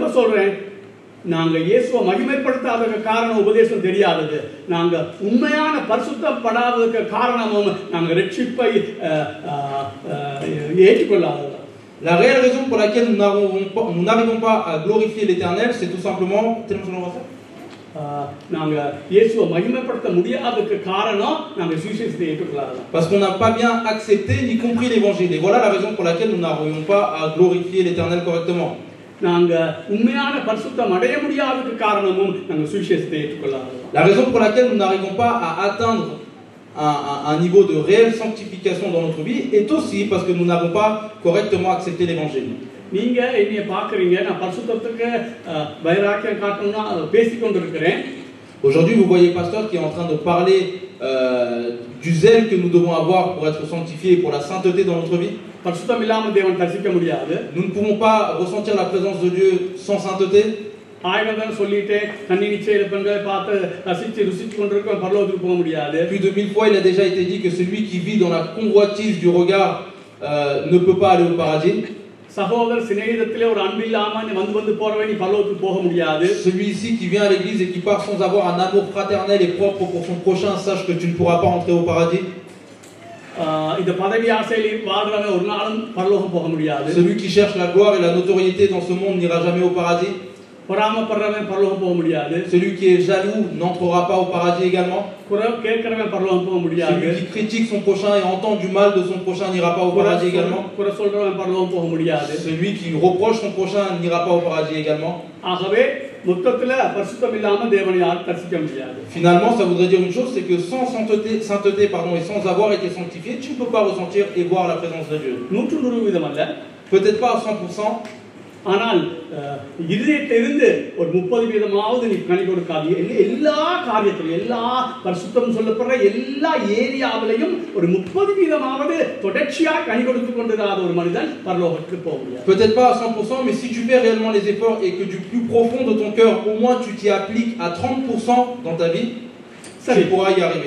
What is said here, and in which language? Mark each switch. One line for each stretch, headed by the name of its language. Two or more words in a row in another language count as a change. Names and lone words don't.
Tamil: நான் திரும்ப சொல்றேன், நாங்க இயேசுவை மகிமைப்படுத்தாததுக்கு காரணம் உபதேசம் தெரியாதது. நாங்க உண்மையான பரிசுத்தப்படாததுக்கு காரணமும் நாங்க ரட்சிப்பை ஏற்றுக்கொள்ளாதது.
French: La réelle raison pour laquelle nous n'arrivons pas à glorifier l'Éternel, c'est tout simplement
Tamil: நாங்க இயேசுவை மகிமைப்படுத்த முடியாததுக்கு காரணம் நாங்க சுவிசேஷத்தை ஏற்றுக்கொள்ளாதது.
French: parce qu'on n'a pas bien accepté ni compris l'évangile. Et voilà la raison pour laquelle nous n'arrivons pas à glorifier l'Éternel correctement.
Tamil: நாங்க உண்மையான பரிசுத்தம் அடைய முடியாததுக்கு காரணமும் நாங்க சுவிசேஷத்தை ஏற்றுக்கொள்ளாதது.
French: La raison pour laquelle nous n'arrivons pas à atteindre un niveau de réelle sanctification dans notre vie est aussi parce que nous n'avons pas correctement accepté l'évangile.
Tamil: நீங்க என்னைய பாக்குறீங்க, நான் பரிசுத்தத்துக்கு வைராக்கியம் காட்டணும்னா பேசிக்கொண்டிருக்கிறேன்.
French: Aujourd'hui, vous voyez pasteur qui est en train de parler du zèle que nous devons avoir pour être sanctifiés et pour la sainteté dans notre vie.
Tamil: பரிசுத்தம் இல்லாம தேவன் தரிசிக்க முடியாது.
French: Nous ne pouvons pas ressentir la présence de Dieu sans sainteté.
Tamil: ஆயிரம் சொல்லிட்டேன், கன்னி நிச்சய பெண்களை பார்த்து ருசிச்சு கொண்டிருக்கோம், பரலோகத்துக்கு போக முடியாது.
French: Plus de 1000 fois, il a déjà été dit que celui qui vit dans la convoitise du regard ne peut pas aller au paradis.
Tamil: சகோதர சிநேகிதத்திலே ஒரு அன்பு இல்லாம வந்து போறவே நீ பரலோகத்துக்கு போக முடியாது.
French: Celui-ci qui vient à l'église et qui part sans avoir un amour fraternel et propre pour son prochain, sache que tu ne pourras pas entrer au paradis.
Tamil: இந்த பதவி ஆசையில் வாழ்றவன் ஒரு நாளும் பரலோகம் போக முடியாது.
French: Celui qui cherche la gloire et la notoriété dans ce monde n'ira jamais au paradis.
Tamil: பொறாமைப்படுறவன் பரலோகம் போக முடியாது.
French: Celui qui est jaloux n'entrera pas au paradis également.
Tamil: கேட்கிறவன் பரலோகம் போக முடியாது.
French: Celui qui critique son prochain et entend du mal de son prochain n'ira pas au paradis également.
Tamil: குறை சொல்றவன் பரலோகம் போக முடியாது.
French: Celui qui reproche son prochain n'ira pas au paradis également.
Tamil: ஆகவே மொத்தத்துல பரிசுத்தம் இல்லாம தேவனை யாரும் தரிசிக்க முடியாது.
French: Finalement, ça voudrait dire une chose, c'est que sans sainteté et sans avoir été sanctifié, tu ne peux pas ressentir et voir la présence de Dieu.
Tamil: 100% அல்ல,
French: Peut-être pas à 100%,
Tamil: ஆனால் இதயத்திலிருந்து ஒரு 30% நீ கனி கொடுக்காது. எல்லா காரியத்திலும், எல்லா பரிசுத்தம் சொல்லப்படுற எல்லா ஏரியாவிலையும் ஒரு 30% தொடர்ச்சியாக கனி கொடுத்து கொண்டிருக்காத ஒரு மனிதன் பரலோகத்துக்கு போக முடியாது.
French: peut-être pas à 100%, mais si tu fais réellement les efforts et que du plus profond de ton cœur, au moins tu t'y appliques à 30% dans ta vie, tu pourras y arriver.